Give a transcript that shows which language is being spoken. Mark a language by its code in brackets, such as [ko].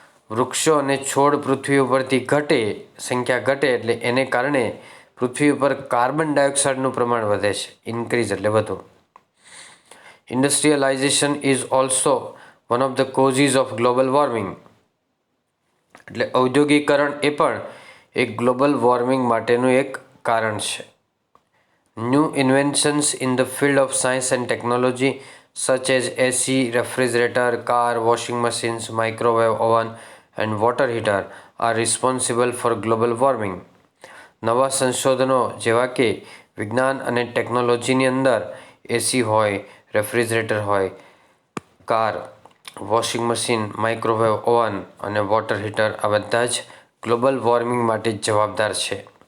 [gu] વૃક્ષો અને છોડ પૃથ્વી ઉપરથી ઘટે, સંખ્યા ઘટે એટલે એને કારણે પૃથ્વી ઉપર કાર્બન ડાયોક્સાઇડનું પ્રમાણ વધે છે. ઇન્ક્રીઝ એટલે વધુ. [en] Industrialisation is also one of the causes of global warming. [gu] એટલે ઔદ્યોગિકરણ એ પણ એક ગ્લોબલ વોર્મિંગ માટેનું એક કારણ છે. [en] New inventions in the field of science and technology, such as AC, refrigerator, car, washing machines, microwave oven, and water heater, are responsible for global warming. [gu] નવા સંશોધનો જેવા કે વિજ્ઞાન અને ટેકનોલોજીની અંદર એસી હોય, રેફ્રિજરેટર હોય, car, washing machine, microwave oven અને વોટર હીટર આ બધા જ ગ્લોબલ વોર્મિંગ માટે જવાબદાર છે.